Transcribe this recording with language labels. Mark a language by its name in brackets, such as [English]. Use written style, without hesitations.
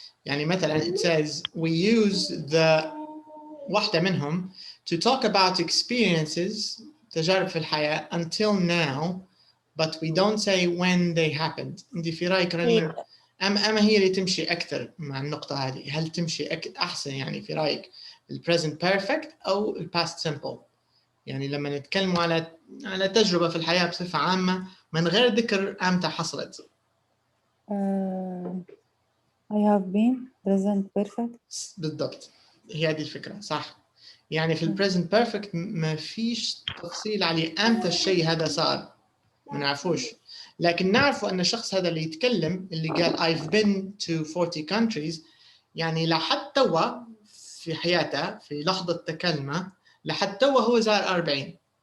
[Arabic] يعني مثلا [English] it says we use the واحدة منهم to talk about experiences [Arabic] تجارب في الحياة [English] until now but we don't say when they happened. [Arabic] انت في رأيك رنين أما هي اللي تمشي أكثر مع النقطة هذه؟ هل تمشي أحسن يعني في رأيك ال present perfect أو ال past simple؟ يعني لما نتكلم على تجربة في الحياة بصفة عامة من غير ذكر أمتى حصلت. [English] I have been present perfect. [Arabic] بالضبط هي هذه الفكرة صح. يعني في ال present perfect ما فيش تفصيل على أمتى الشيء هذا صار ما نعرفوش. لكن نعرف أن الشخص هذا اللي يتكلم اللي قال [English] I've been to 40 countries [Arabic] يعني لحد توا في حياته في لحظة تكلمه لحد توا هو زار 40.